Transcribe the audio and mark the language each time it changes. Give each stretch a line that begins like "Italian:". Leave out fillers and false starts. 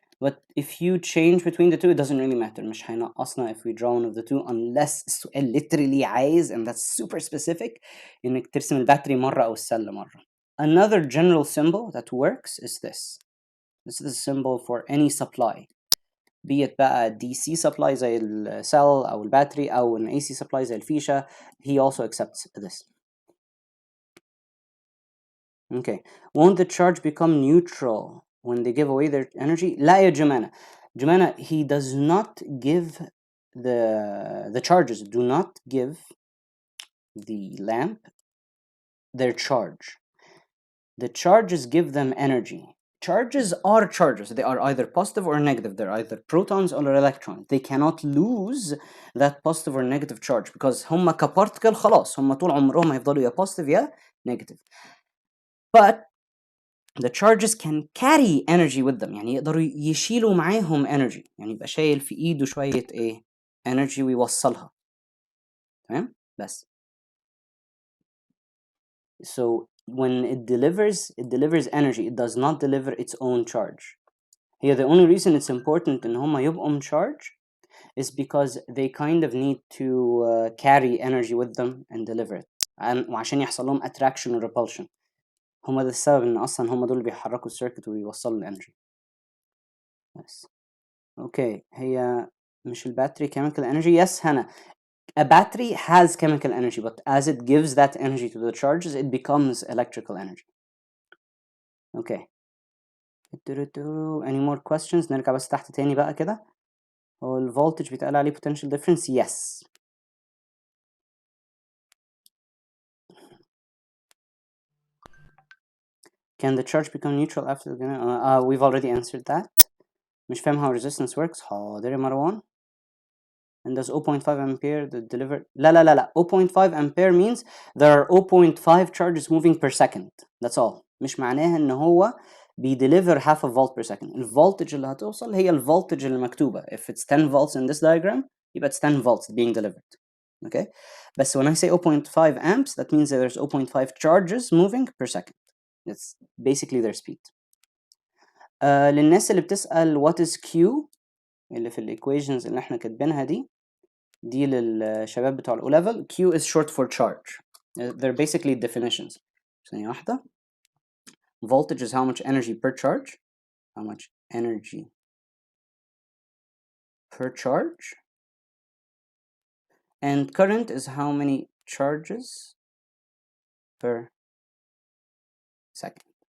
English: But if you change between the two, it doesn't really matter.
Arabic: مش هينقصنا
English: if we draw one of the two, unless
Arabic: السؤال
English: literally
Arabic: عايز,
English: and that's super specific,
Arabic: إنك ترسم الباتري مرة أو السل مرة.
English: Another general symbol that works is this. This is the symbol for any supply. Be it
Arabic: بقى
English: DC supply
Arabic: زي السيل أو الباتري أو
English: an AC supply
Arabic: زي الفيشة.
English: He also accepts this. Okay. Won't the charge become neutral when they give away their energy?
Arabic: لا يا جمانة.
English: جمانة, he does not give the charges do not give the lamp their charge. The charges give them energy. Charges are charges. They are either positive or negative. They're either protons or electrons. They cannot lose that positive or negative charge because
Arabic: هم كبارتكل خلاص هم طول عمرهم هيفضلوا يا positive يا negative.
English: But the charges can carry energy with them.
Arabic: يعني يقدروا يشيلوا معاهم energy. يعني يبقى شايل في ايده شوية energy ويوصلها. تمام؟ بس.
English: So when it delivers energy. It does not deliver its own charge. Here, the only reason it's important
Arabic: إن هما يبقوا
English: charge is because they kind of need to carry energy with them and deliver it.
Arabic: وعشان يحصل لهم attraction و repulsion. هما ده السبب إن أصلا هما دول بيحركوا السيركت ويوصلوا الانرجي. بس.
English: Okay.
Arabic: هي مش الباتري chemical energy.
English: Yes,
Arabic: هنا.
English: A battery has chemical energy, but as it gives that energy to the charges, it becomes electrical energy. Okay. Any more questions?
Arabic: نرجع بس تحت تاني بقى كده. هو الفولتج بيتقال عليه potential difference.
English: Yes. Can the charge become neutral after the we've already answered that.
Arabic: مش فاهم
English: how resistance works؟
Arabic: حاضر يا مروان.
English: And does 0.5 ampere deliver؟
Arabic: لا
English: 0.5 ampere means there are 0.5 charges moving per second. That's all.
Arabic: مش معناها ان هو بيديليفر
English: half a volt per second.
Arabic: الفولتج اللي هتوصل هي الفولتج اللي مكتوبة.
English: If it's 10 volts in this diagram
Arabic: يبقى
English: it's 10 volts being delivered. Okay? But when I say 0.5 amps, that means that there's 0.5 charges moving per second. That's basically their speed.
Arabic: للناس اللي بتسأل
English: what is Q
Arabic: اللي في equations اللي احنا كاتبينها دي للشباب بتوع الأو level.
English: Q is short for charge. They're basically definitions.
Arabic: ثانية واحدة.
English: Voltage is how much energy per charge. How much energy per charge. And current is how many charges per second.